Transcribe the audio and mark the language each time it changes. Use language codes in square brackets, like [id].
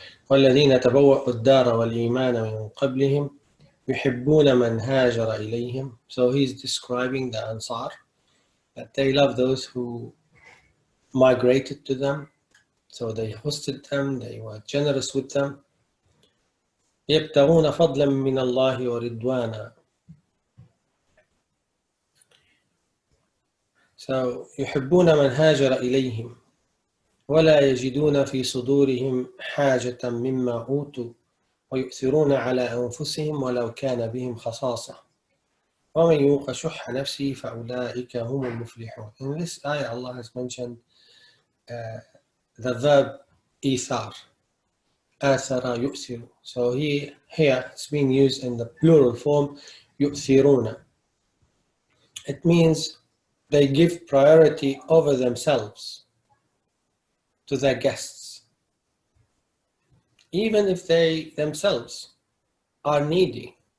[ar] والذين تبوأوا الدار والإيمان من قبلهم يحبون من هاجر إليهم. [en] So he's describing the Ansar, that they love those who migrated to them. So they hosted them, they were generous with them. [ar] يبتغون فضلا من الله ورضوانا. So يحبون من هاجر إليهم ولا يجدون في صدورهم حاجة مما أوتوا ويؤثرون على أنفسهم ولو كان بهم خصاصة ومن يوق شح نفسه فأولئك هم المفلحون. [en] In this ayah, Allah has mentioned the verb إيثار, [ar] آثر يؤثر. [en] So here it's being used in the plural form, يؤثرون. It means they give priority over themselves to their guests, even if they themselves are needy.